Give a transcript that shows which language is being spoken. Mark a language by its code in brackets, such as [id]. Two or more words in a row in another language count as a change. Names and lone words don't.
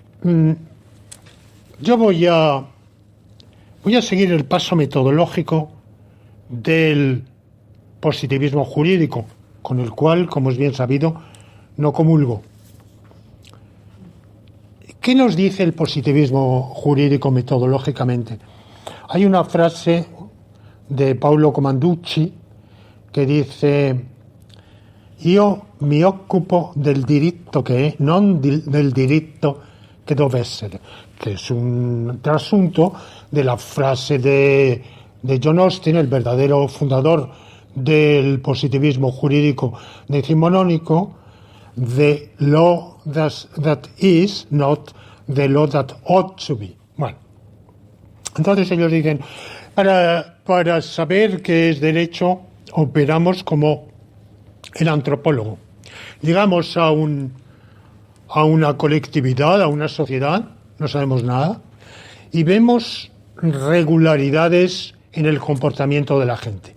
[es] Yo voy a seguir el paso metodológico del positivismo jurídico, con el cual, como es bien sabido, no comulgo. ¿Qué nos dice el positivismo jurídico metodológicamente? Hay una frase de Paolo Comanducci que dice: [it] io mi occupo del diritto che è, non del diritto che deve essere, [es] que es un trasunto de la frase de John Austin, el verdadero fundador del positivismo jurídico decimonónico: [en] the law that is, not the law that ought to be. [es] Bueno, entonces ellos dicen, para saber qué es derecho, operamos como el antropólogo. Llegamos a una colectividad, a una sociedad, no sabemos nada, y vemos regularidades en el comportamiento de la gente.